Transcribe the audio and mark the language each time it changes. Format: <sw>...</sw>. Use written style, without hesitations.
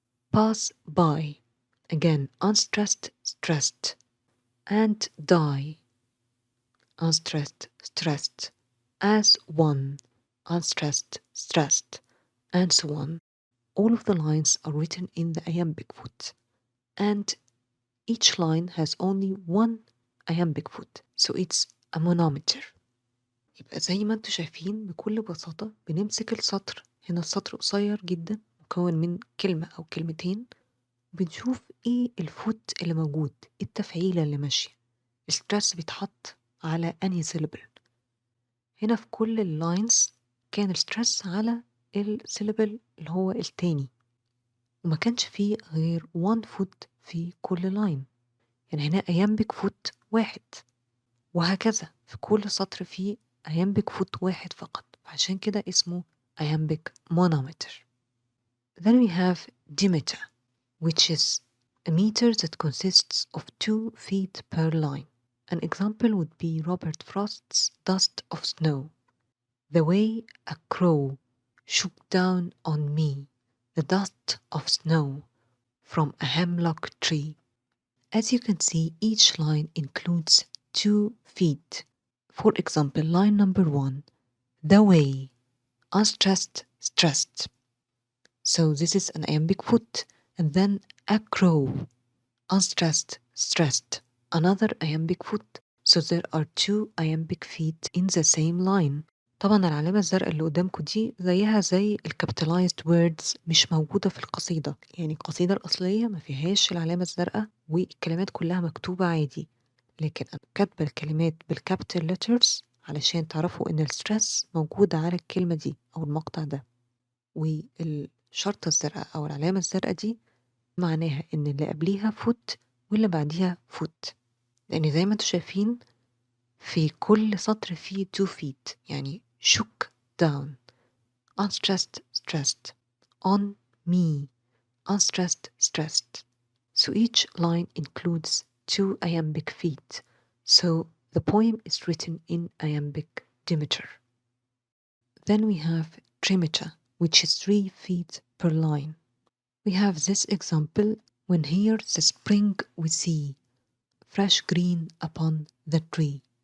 <en>Pass by, again unstressed, stressed, and die, unstressed, stressed, as one, unstressed, stressed, and so on. All of the lines are written in the iambic foot, and each line has only one iambic foot, so it's a monometer.</en> <ar>يبقى زي ما انتوا شايفين بكل بساطة بنمسك السطر، هنا السطر قصير جدا مكون من كلمة أو كلمتين، بنشوف ايه الفوت اللي موجود، ايه التفعيلة اللي ماشية، الستريس بيتحط على انهي سيلبل. هنا في كل اللاينز كان الستريس على السيلبل اللي هو التاني، وما كانش فيه غير 1 فوت في كل لاين، يعني هنا iambic فوت واحد. وهكذا في كل سطر فيه iambic foot واحد فقط، عشان كده اسمه iambic monometer.</ar> <en>Then we have Dimeter, which is a meter that consists of 2 feet per line. An example would be Robert Frost's Dust of Snow. The way a crow shook down on me the dust of snow from a hemlock tree. As you can see, each line includes 2 feet. For example, line number 1, the way, unstressed, stressed. So this is an iambic foot, and then a crow, unstressed, stressed, another iambic foot. So there are 2 iambic feet in the same line.</en> <ar>طبعا العلامة الزرقاء اللي قدامكم دي زيها زي الكابيتالايزد words، مش موجودة في القصيدة. يعني القصيدة الأصلية ما فيهاش العلامة الزرقاء والكلمات كلها مكتوبة عادي، لكن أنا كاتبة الكلمات بالكابيتال letters علشان تعرفوا إن الستريس موجودة على الكلمة دي أو المقطع ده. والشرطة الزرقاء أو العلامة الزرقاء دي معناها إن اللي قبليها فوت واللي بعديها فوت، لأن زي ما انتوا شايفين في كل سطر فيه 2 feet، يعني</ar> <en>shook down، unstressed, stressed,</en> <ar>on me, unstressed, stressed.</ar> <en>So each line includes 2 iambic feet. So the poem is written in iambic dimeter. Then we have trimeter, which is 3 feet per line. We have this example: when here the spring we see, fresh green upon the tree.</en>